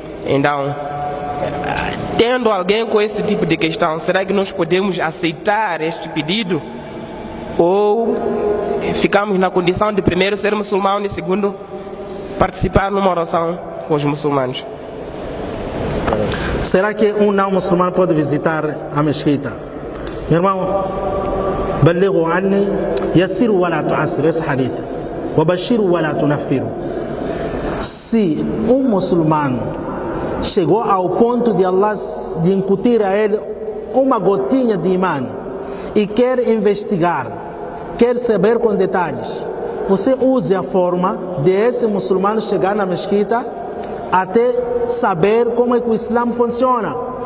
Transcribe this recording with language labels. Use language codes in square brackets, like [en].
[pt] Então, tendo alguém com esse tipo de questão, será que nós podemos aceitar este pedido? Ou ficamos na condição de primeiro ser muçulmano e segundo participar numa oração com os muçulmanos? Será que um não muçulmano pode visitar a mesquita? Meu irmão, [ar] بلغوا عني يسروا ولا تعسروا, [pt] esse hadith. [ar] وبشروا ولا تنفروا. [pt] Se um muçulmano chegou ao ponto de Allah de incutir a ele uma gotinha de imã e quer investigar, quer saber com detalhes, você use a forma de esse muçulmano chegar na mesquita até saber como é que o Islã funciona.